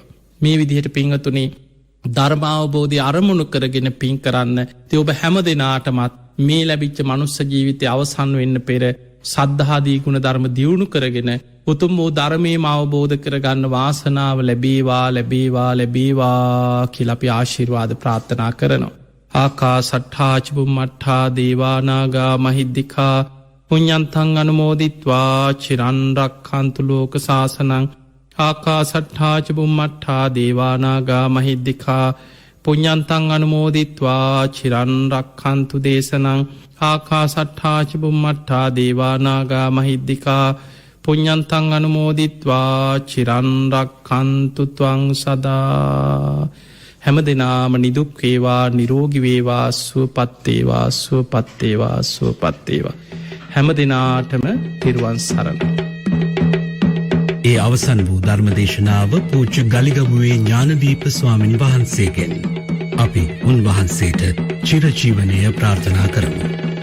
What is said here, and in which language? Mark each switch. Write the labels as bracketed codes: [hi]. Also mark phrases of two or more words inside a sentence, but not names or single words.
[si] මේ විදිහට පිංහතුනේ ධර්මාවබෝධය අරමුණු කරගෙන පින් කරන්න ති ඔබ හැම දෙනාටමත් මේ ලැබිච්ච මනුස්ස ජීවිතය අවසන් වෙන්න පෙර සද්ධාදී ගුණ ධර්ම දියුණු කරගෙන උතුම් වූ ධර්මයම අවබෝධ කරගන්න වාසනාව ලැබේවා ලැබේවා ලැබේවා කියලපි ආශිර්වාද ප්‍රාර්ථනා කරනවා. [pi] ආකා සට්ඨාචිපුම් මට්ඨා දේවානාගා මහිද්දිකා පුඤ්ඤන්තං අනුමෝදිත්වා චිරන්රක්ඛන්තු ලෝක සාසනං ආකා සට්ඨාචිපුම් මට්ඨා දේවානාගා මහිද්දිකා පුඤ්ඤන්තං අනුමෝදිත්වා චිරන්රක්ඛන්තු දේශනං ආකා සට්ඨාචිපුම් මට්ඨා දේවානාගා මහිද්දිකා පුඤ්ඤන්තං අනුමෝදිත්වා චිරන්රක්ඛන්තු ත්වං සදා. [si] හැම දෙනාම නිදුක් වේවා නිරෝගී වේවා සුවපත් වේවා සුවපත් වේවා සුවපත් වේවා. හැම දෙනාටම තිරුවන් සරණයි. ඒ අවසන් වූ ධර්මදේශනාව පූජ්‍ය ගලිගමුවේ ඥානදීප ස්වාමින් වහන්සේගෙන් අපි උන්වහන්සේට චිරජීවනය ප්‍රාර්ථනා කරමු.